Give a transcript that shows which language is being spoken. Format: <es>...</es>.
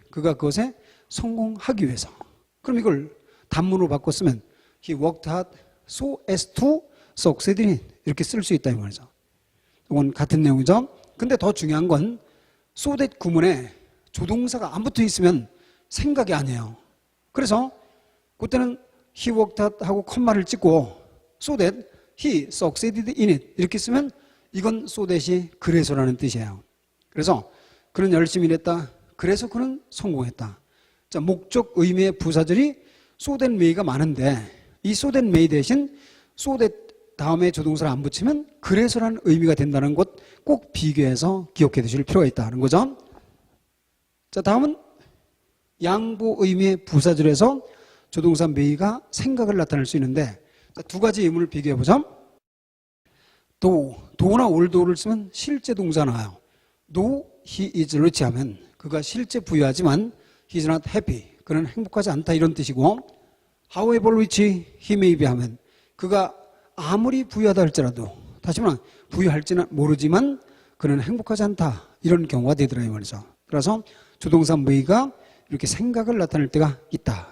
<ko>그가 그것에 성공하기 위해서. 그럼 이걸 단문으로 바꿨으면</ko> <en>He worked hard so as to succeed in it.</en> <ko>이렇게 쓸 수 있다 이 말이죠. 이건 같은 내용이죠. 근데 더 중요한 건 so that 구문에 조동사가 안 붙어 있으면 생각이 아니에요. 그래서 그때는</ko> <en>he worked hard</en> <ko>하고 콤마를 찍고</ko> <en>so that he succeeded in it</en> <ko>이렇게 쓰면 이건 so that이 그래서라는 뜻이에요. 그래서 그는 열심히 일했다. 그래서 그는 성공했다. 자, 목적 의미의 부사절이 so that may가 많은데 이 so that may 대신 so that 다음에 조동사를 안 붙이면 그래서라는 의미가 된다는 것 꼭 비교해서 기억해 두실 필요가 있다는 거죠. 자, 다음은 양보 의미의 부사절에서 조동사 may가 생각을 나타낼 수 있는데 두 가지 의문을 비교해 보죠. do나 altho를 쓰면 실제 동사 나와요.</ko> <en>though he is rich</en> <ko>하면 그가 실제 부유하지만</ko> <en>he is not happy.</en> <ko>그는 행복하지 않다 이런 뜻이고</ko> <en>however rich he may be</en> <ko>하면 그가 아무리 부유하다 할지라도 다시 말하면 부유할지는 모르지만 그는 행복하지 않다 이런 경우가 되더라 이 말이죠. 그래서 조동사 may가 이렇게 생각을 나타낼 때가 있다.</ko>